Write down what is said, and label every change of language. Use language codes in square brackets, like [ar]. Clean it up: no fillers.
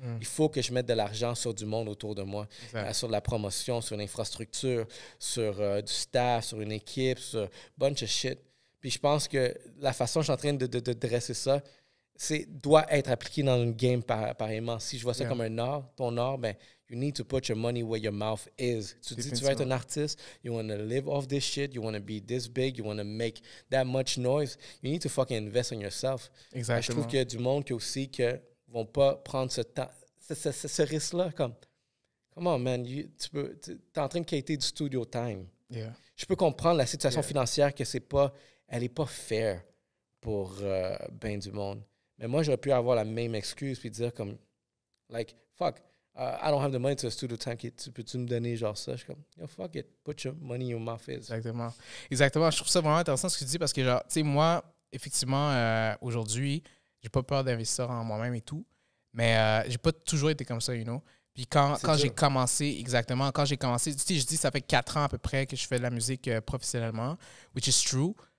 [fr] Il faut que je mette de l'argent sur du monde autour de moi, sur de la promotion, sur l'infrastructure, sur du staff, sur une équipe, sur [en] bunch of shit. [fr] Puis je pense que la façon dont je suis en train de dresser ça, doit être appliqué dans une game pareillement. Si je vois ça comme un art, ton art, ben, [en] you need to put your money where your mouth is. [fr] Tu dis, tu vas être un artiste, [en] you want to live off this shit, you want to be this big, you want to make that much noise, you need to fucking invest in yourself. [fr] Exactement. Je trouve qu'il y a du monde qui aussi que vont pas prendre ce temps, ce risque-là, comme, [en] come on, man, [fr] tu es en train de quitter du [en] studio time. Yeah. [fr] Je peux comprendre la situation financière que elle est pas fair pour ben du monde. Mais moi, j'aurais pu avoir la même excuse puis dire comme, like, [en] fuck, I don't have the money to a studio time. [fr] Peux-tu me donner genre ça? Je suis comme, [en] yo, fuck it, put your money in your mouth. [fr] Exactement. Exactement. Je trouve ça vraiment intéressant ce que tu dis parce que, genre, tu sais, moi, effectivement, aujourd'hui, J'ai pas peur d'investir en moi-même et tout. Mais j'ai pas toujours été comme ça, [en] you know. [fr] Puis quand j'ai commencé, exactement, quand j'ai commencé, tu sais, je dis ça fait 4 ans à peu près que je fais de la musique professionnellement, [en] which is true.